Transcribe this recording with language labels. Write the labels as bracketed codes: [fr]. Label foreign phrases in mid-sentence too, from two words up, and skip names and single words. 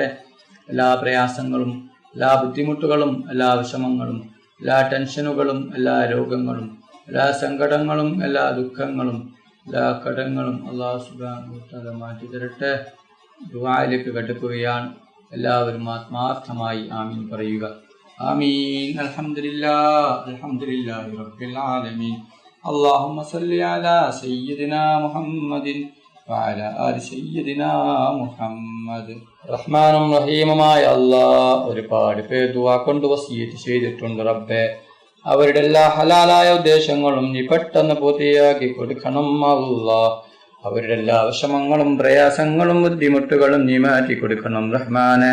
[ml] എല്ലാ പ്രയാസങ്ങളും എല്ലാ ബുദ്ധിമുട്ടുകളും എല്ലാ വിഷമങ്ങളും എല്ലാ ടെൻഷനുകളും എല്ലാ രോഗങ്ങളും എല്ലാ സങ്കടങ്ങളും എല്ലാ ദുഃഖങ്ങളും എല്ലാ കടങ്ങളും [ar] الله سبحانه وتعالى [ml] മാറ്റി തരട്ടെ. ദുആയിലേക്ക് കടക്കുകയാണ്. എല്ലാവരും ആത്മാർത്ഥമായി ആമീൻ പറയുക. [ar] آمين. الحمد لله رب العالمين. اللهم صل على سيدنا محمد وعلى آل سيدنا محمد. [ml] റഹ്മാനും റഹീമുമായ അല്ലാഹ് ഒരുപാട് പേർ ദുആ കൊണ്ട് വസിയത്ത് ചെയ്തിട്ടുണ്ട് റബ്ബേ. അവരുടെ എല്ലാ ഹലാലായ ഉദ്ദേശങ്ങളും നീ പെട്ടെന്ന് പൂർത്തിയാക്കി കൊടുക്കണം അല്ലാഹ്. അവരുടെ എല്ലാ വിഷമങ്ങളും പ്രയാസങ്ങളും ബുദ്ധിമുട്ടുകളും നീ മാറ്റി കൊടുക്കണം റഹ്മാനെ.